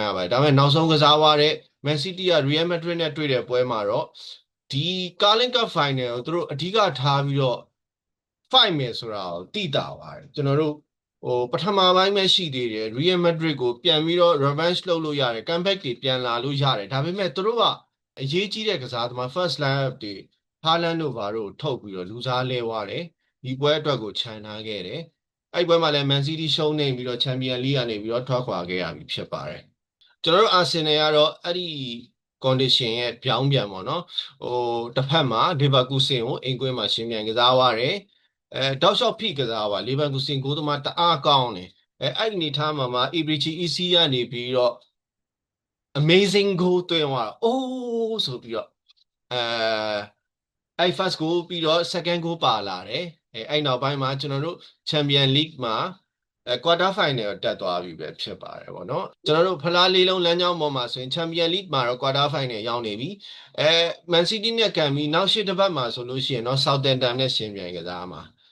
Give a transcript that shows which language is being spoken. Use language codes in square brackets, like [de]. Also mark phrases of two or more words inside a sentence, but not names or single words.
[my] ရပါတယ်ဒါပေမဲ့နောက်ဆုံးကစားသွားတဲ့ Man City က Real Madrid နဲ့တွေ့တဲ့ပွဲမှာတော့ဒီ Carling Cup Final ကိုသူတို့အဓိကထားပြီးတော့ fight မယ်ဆိုတာကိုသိတာပါတယ်ကျွန်တော်တို့ပထ မပိုင်းပဲရှိသေးတယ် Real Madrid ကိုပြန်ပြီးတော့ revenge လုပ်လို့ရတယ် comeback တွေပြန်လာလို့ရတယ်ဒါပေမဲ့သူတို့ကအရေးကြီးတဲ့ကစားသ မား [en] first line-up [my] တွေ Haaland တို့ဘာတို့ထုတ်ပြီးတော့လူစားလဲသွားတယ်ဒီပွဲအတွက်ကိုခြံထားခဲ့တယ်အဲ့ပွဲမှာလည်း Man City ရှုံးနေပြီးတော့ Champions League ကနေပြီးတော့ထွက်ခွာခဲ့ရပြီဖြစ်ပါတယ်ကျွန်တော်တို့ Arsenal ကတော့အဲ့ဒီ condition ရဲ့ပြောင်းပြန်ပေါ့နော်တစ်ဖက်မှာ Leverkusen ကိုအိမ်ကွင်းမှာရှင်းပြန်ကစားသွားတယ်တောက်လျှောက်ဖိကစားပါLeverkusenကိုသမားတအားကောင်းတယ်အဲ့ဒီအနေထားမှာ Eberechi Eze ကနေပြီးတော့ [en] amazing goal [my] သွင်းသွားအိုးဆိုပြီးတော့ အဲ့ [en] first goal [my] ပြီးတော့ [en] second goal [my] ပါလာတယ်အဲ့နောက်ပိုင်းမှာကျွန်တော်တို့ Champion League မှာ [en] quarter final [my] တက်သွားပြီပဲဖြစ်ပါတယ်ဗောနော်ကျွန်တော်တို့ဖလားလေးလုံးလမ်းကြောင်းပေါ်မှာဆိုရင် Champion League မှာတော့ [en] quarter final [my] ရောက်နေပြီMan City နဲ့ကန်ပြီးနောက်ရှစ်တစ်ပတ်မှာဆိုလို့ရှိရင်တော့ Southampton နဲ့ရှင်ပြိုင်ကစားမှာ